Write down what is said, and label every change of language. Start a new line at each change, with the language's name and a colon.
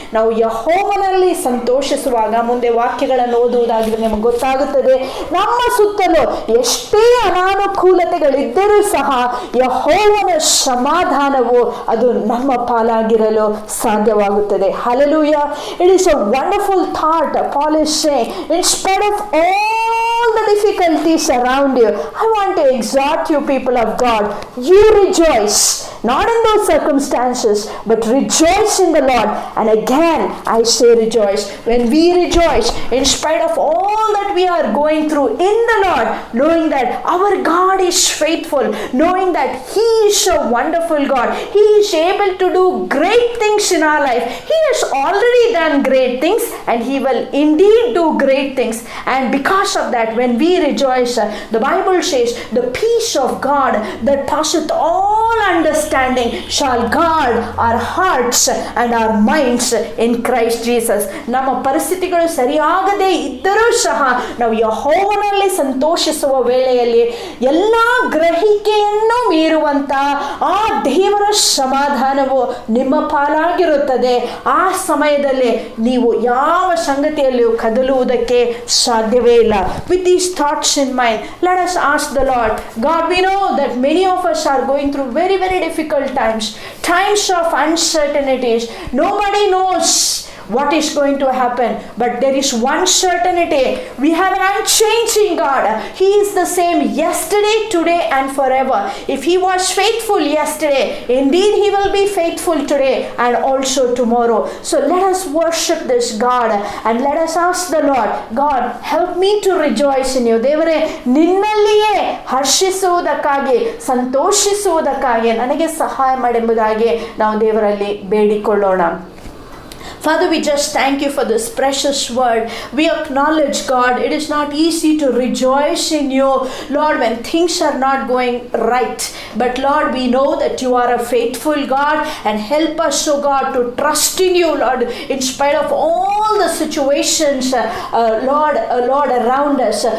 Kannada: ನಾವು ಯೆಹೋವನಲ್ಲಿ ಸಂತೋಷಿಸುವಾಗ, ಮುಂದೆ ವಾಕ್ಯಗಳನ್ನು ಓದುವುದಾಗಿದ್ರೆ ನಮಗೆ ಗೊತ್ತಾಗುತ್ತದೆ, ನಮ್ಮ ಸುತ್ತಲೂ ಎಷ್ಟೇ ಅನಾನುಕೂಲತೆಗಳಿದ್ದರೂ ಸಹ ಯೆಹೋವನ ಸಮಾಧಾನವು ಅದು ನಮ್ಮ ಪಾಲಾಗಿರಲು ಸಾಧ್ಯವಾಗುತ್ತದೆ.
English: Hallelujah. It is a wonderful thought. Paul is saying, in spite of all the difficulties around you, I want to exhort you, people of God, you rejoice, not in those circumstances, but rejoice in the Lord. And again I say rejoice. When we rejoice in spite of all that we are going through in the Lord, knowing that our God is faithful, knowing that he is a wonderful God, he is able to do great things in our life. He has already done great things and he will indeed do great things. And because of that, when we rejoice, the Bible says, the peace of God that passeth all understanding shall guard our hearts and our minds in Christ Jesus.
Kannada: ನಮ್ಮ ಪರಿಸ್ಥಿತಿಗಳು ಸರಿಯಾಗದೇ ಇದ್ದರೂ ಸಹ ನಾವು ಯೆಹೋವನಲ್ಲಿ ಸಂತೋಷಿಸುವ ವೇಳೆಯಲ್ಲಿ ಎಲ್ಲ ಗ್ರಹಿಕೆಯನ್ನು ಮೀರುವಂತ ಆ ದೇವರ ಸಮಾಧಾನವು ನಿಮ್ಮ ಪಾಲಾಗಿರುತ್ತದೆ. ಆ ಸಮಯದಲ್ಲಿ ನೀವು ಯಾವ ಸಂಗತಿಯಲ್ಲಿಯೂ ಕದಲುವುದಕ್ಕೆ ಸಾಧ್ಯವೇ ಇಲ್ಲ.
English: With these thoughts in mind, let us ask the Lord, God, we know that many of us are going through very, very difficult times of uncertainties. Nobody knows what is going to happen. But there is one certainty. We have an unchanging God. He is the same yesterday, today and forever. If he was faithful yesterday, indeed he will be faithful today and also tomorrow. So let us worship this God and let us ask the Lord, God, help me to rejoice in you.
Kannada: ದೇವರೇ, ನಿನ್ನಲ್ಲಿಯೇ ಹರ್ಷಿಸುವುದಕ್ಕಾಗಿ, ಸಂತೋಷಿಸುವುದಕ್ಕಾಗಿ ನನಗೆ ಸಹಾಯ ಮಾಡೆಂಬುದಾಗಿ ನಾವು ದೇವರಲ್ಲಿ ಬೇಡಿಕೊಳ್ಳೋಣ.
English: Father, we just thank you for this precious word. We acknowledge, God, it is not easy to rejoice in you, Lord, when things are not going right. But Lord, we know that you are a faithful God, and help us, oh God, to trust in you, Lord, in spite of all the situations, Lord, around us.